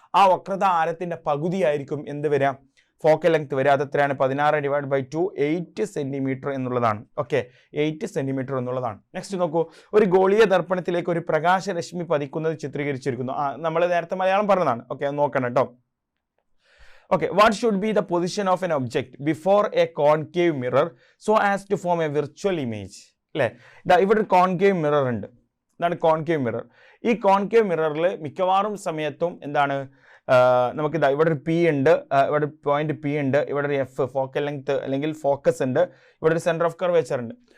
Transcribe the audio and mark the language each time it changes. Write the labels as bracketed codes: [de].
[ml] ആ വക്രതാ ആരത്തിന്റെ പകുതി ആയിരിക്കും എന്ത് വരിക? ഫോക്കൽ ലെങ്ത് വരിക. അതെത്രയാണ്? 16/2 8 സെന്റിമീറ്റർ എന്നുള്ളതാണ്. ഓക്കെ, 8 സെന്റിമീറ്റർ എന്നുള്ളതാണ്. നെക്സ്റ്റ് നോക്കൂ. ഒരു ഗോളീയ ദർപ്പണത്തിലേക്ക് ഒരു പ്രകാശരശ്മി പതിക്കുന്നത് ചിത്രീകരിച്ചിരിക്കുന്നു. നമ്മൾ നേരത്തെ മലയാളം പറഞ്ഞതാണ്. ഓക്കെ, നോക്കണം കേട്ടോ. [en] Okay, what should be the position of an object before a concave mirror so as to form a virtual image? [ml] അല്ലേ, ഇവിടെ ഒരു കോൺകേവ് മിറർ ഉണ്ട്. എന്താണ് കോൺകേവ് മിറർ? ഈ കോൺകേവ് മിററിൽ മിക്കവാറും സമയത്തും നമുക്ക് ഇവിടെ ഒരു പി ഉണ്ട്, ഇവിടെ പോയിന്റ് പി ഉണ്ട്, ഇവിടെ ഒരു എഫ് ഫോക്കൽ ലെങ്ത് അല്ലെങ്കിൽ ഫോക്കസ് ഉണ്ട്, ഇവിടെ ഒരു സെന്റർ ഓഫ് കർവേച്ചർ ഉണ്ട്.